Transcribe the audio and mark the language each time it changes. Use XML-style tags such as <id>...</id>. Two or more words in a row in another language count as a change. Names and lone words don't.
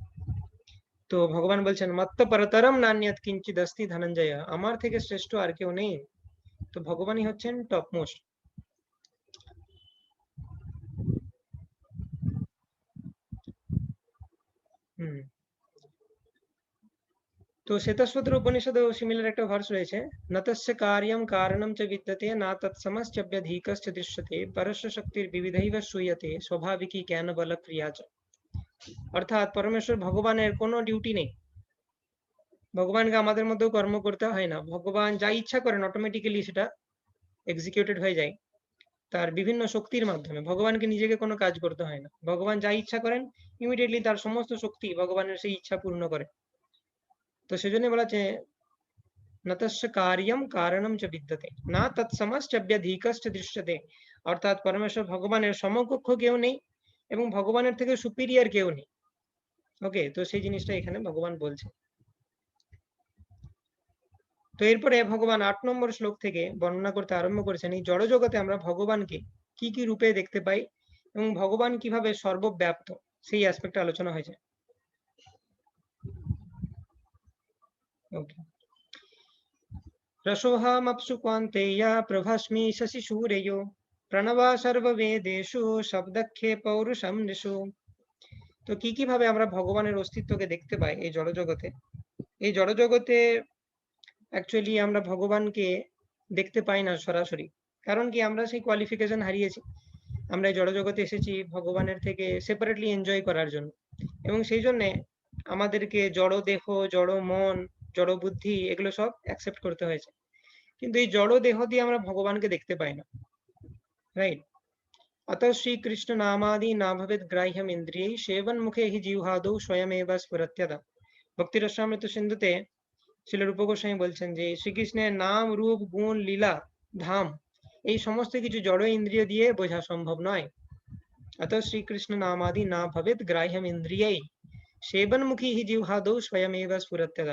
<bn>তো ভগবান বলছেন</bn> <sa>মত্ত পরতরম নান্যৎ কিঞ্চিদস্তি ধনঞ্জয়,</sa> <bn>আমার থেকে শ্রেষ্ঠ আর কেউ নেই। তো ভগবানই হচ্ছেন</bn> <en>top most.</en> <bn>হুম। তো শ্বেতসূত্র উপনিষদেও সিমিলার একটা ভার্স রয়েছে,</bn> <sa>নতস্য কার্যম কারণম চ বিদ্যতে না তৎসমশ্চব্যধিকশ্চ দৃশ্যতে পরস্য শক্তির বিবিধৈব শ্রূয়তে স্বাভাবিকী জ্ঞান বল ক্রিয়া চ।</sa> <bn>অর্থাৎ পরমেশ্বর ভগবানের কোনো ডিউটি নেই, ভগবানকে আমাদের মধ্যেও কর্ম করতে হয় না। ভগবান যা ইচ্ছা করেন অটোমেটিক্যালি সেটা এক্সিকিউটেড হয়ে যায় তার বিভিন্ন শক্তির মাধ্যমে। ভগবানকে নিজেকে কোনো কাজ করতে হয় না, ভগবান যা ইচ্ছা করেন ইমিডিয়েটলি তার সমস্ত শক্তি ভগবানের সেই ইচ্ছা পূর্ণ করে। তো সেজন্য বলা যে</bn> <sa>নতস্য কার্যম কারণম চ বিদ্যতে না তৎসমশ্চব্যধিকশ্চ দৃশ্যতে,</sa> <bn>অর্থাৎ পরমেশ্বর ভগবানের সমকক্ষ কেউ নেই এবং ভগবানের থেকে সুপিরিয়র কেউ নেই। ওকে, তো সেই জিনিসটা এখানে ভগবান বলছে। তো এরপরে ভগবান 8 নম্বর শ্লোক থেকে বর্ণনা করতে আরম্ভ করেছেন এই জড়জগতে আমরা ভগবানকে কি কি রূপে দেখতে পাই এবং ভগবান কিভাবে সর্বব্যাপ্ত, সেই অ্যাসপেক্টে আলোচনা হয়েছে। ওকে।</bn> <sa>रसोऽहमप्सु क्वान्तेया प्रभास्मि शशिसूर्यो प्रणवा सर्ववेदेषु शब्दखे पौरुषं निषु।</sa> <bn>তো কি কি ভাবে আমরা ভগবানের অস্তিত্বকে দেখতে পাই এই জড়জগতে। এই জড়জগতে অ্যাকচুয়ালি আমরা ভগবানকে দেখতে পাই না সরাসরি। কারণ কি, আমরা সেই কোয়ালিফিকেশন হারিয়েছি। আমরা এই জড়জগতে এসেছি ভগবানের থেকে সেপারেটলি এনজয় করার জন্য, এবং সেই জন্য আমাদেরকে জড় দেহ, জড় মন, জড় বুদ্ধি এগুলো সব অ্যাকসেপ্ট করতে হয়েছে। কিন্তু এই জড় দেহ দিয়ে আমরা ভগবানকে দেখতে পাই না, রাইট?</bn> <sa>अतः श्रीकृष्ण नामादि ना भवेत् ग्राह्यम इंद्रिय सेवन मुखे ही জিহ্বাদৌ স্বয়মেব স্ফুরত্যদা।</sa> <bn>ভক্তি রসামৃত সিন্ধুতে শিল রূপ গোস্বামী বলছেন যে শ্রীকৃষ্ণের নাম, রূপ, গুণ, লীলা, ধাম এই সমস্ত কিছু জড় ইন্দ্রিয় দিয়ে বোঝা সম্ভব নয়।</bn> <sa>अतः শ্রীকৃষ্ণ নামাদি না ভবেৎ গ্রাহ্যম ইন্দ্রিয় সেবন মুখী হি জিহ্বাদৌ স্বয়মেব স্ফুরত্যদা।</sa>